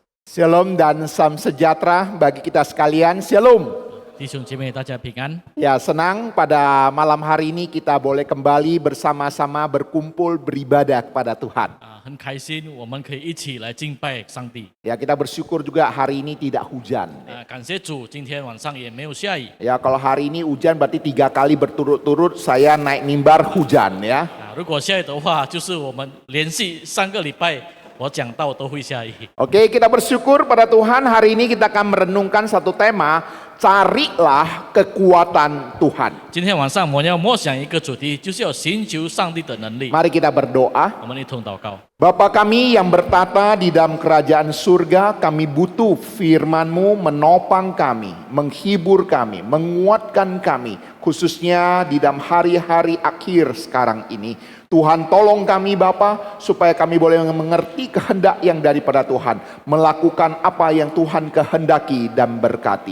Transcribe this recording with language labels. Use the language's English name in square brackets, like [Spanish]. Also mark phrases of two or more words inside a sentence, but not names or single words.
[Indonesian] Shalom dan salam sejahtera bagi kita sekalian. Shalom. [Chinese] 弟兄姐妹，大家平安。 [Indonesian] Ya, senang pada malam hari ini kita boleh kembali bersama-sama berkumpul beribadah kepada Tuhan. [Chinese] 很开心，我们可以一起来敬拜上帝。 [Indonesian] Ya, kita bersyukur juga hari ini tidak hujan. [Chinese] 感谢主，今天晚上也没有下雨。 [Indonesian] Ya, kalau hari ini hujan berarti 3 kali berturut-turut saya naik mimbar hujan ya. [Chinese] 如果下雨的话，就是我们连续3个礼拜我讲到都会下雨。 [Indonesian] Oke, kita bersyukur pada Tuhan. Hari ini kita akan merenungkan satu tema, carilah kekuatan Tuhan. [Chinese] 今天晚上我们要默想一个主题，就是要寻求上帝的能力。 [Indonesian] Mari kita berdoa. [Chinese] 我们一同祷告。 [Indonesian] Bapa kami yang bertata di dalam kerajaan surga, kami butuh firman-Mu menopang kami, menghibur kami, menguatkan kami, khususnya di dalam hari-hari akhir sekarang ini. Tuhan tolong kami Bapa, supaya kami boleh mengerti kehendak yang daripada Tuhan, melakukan apa yang Tuhan kehendaki dan berkati.